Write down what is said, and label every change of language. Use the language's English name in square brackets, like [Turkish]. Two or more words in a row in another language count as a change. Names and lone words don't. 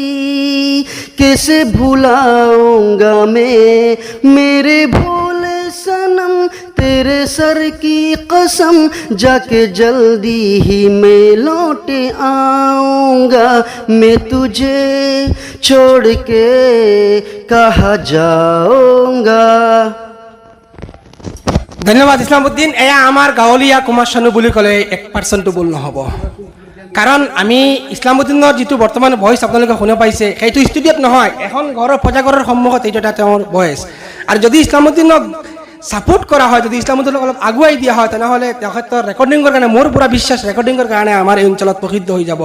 [Hindi] कैसे भुलाऊंगा मैं मेरे भोले सनम तेरे सर की कसम जाके जल्दी ही मैं लौटे आऊंगा मैं तुझे छोड़ के कहाँ जाऊंगा। [Assamese] ধন্যবাদ ইছলামউদ্দিন। এয়া আমাৰ গাঁৱলীয়া কুমাৰ চানু বুলি ক'লে 1% ভুল নহ'ব কাৰণ আমি ইছলামউদ্দিনৰ যিটো বৰ্তমান ভইচ আপোনালোকে শুনা পাইছে সেইটো ষ্টুডিঅ'ত নহয় এখন ঘৰৰ প্ৰজাঘৰৰ সন্মুখত এইটো এটা তেওঁৰ ভইচ আৰু যদি ইছলামউদ্দিনক ছাপোৰ্ট কৰা হয় যদি ইছলামউদ্দিনক অলপ আগুৱাই দিয়া হয় তেনেহ'লে তেখেতৰ ৰেকৰ্ডিঙৰ কাৰণে মোৰ পুৰা বিশ্বাস ৰেকৰ্ডিঙৰ কাৰণে আমাৰ এই অঞ্চলত প্ৰসিদ্ধ হৈ যাব।